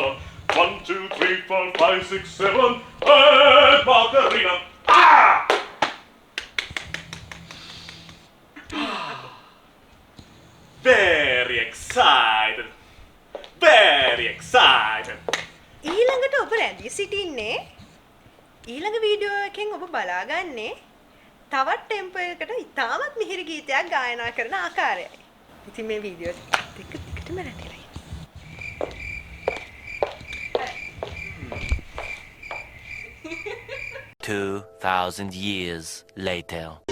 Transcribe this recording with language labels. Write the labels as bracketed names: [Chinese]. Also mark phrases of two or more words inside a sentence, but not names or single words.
[English] 1, 2, 3, 4, 5, 6, 7. Hey, Macarena! Ah! Very excited. Very excited. [Sinhala] ඊළඟට ඔබ රැඳී සිටින්නේ ඊළඟ වීඩියෝ එකෙන් ඔබ බලාගන්නේ තවත් ටෙම්පෝ එකකට ඉතාමත් මිහිරි ගීතයක් ගායනා කරන ආකාරයයි. ඉතින් මේ වීඩියෝ එක දිගටම රැඳිලා [English] 2,000 years later.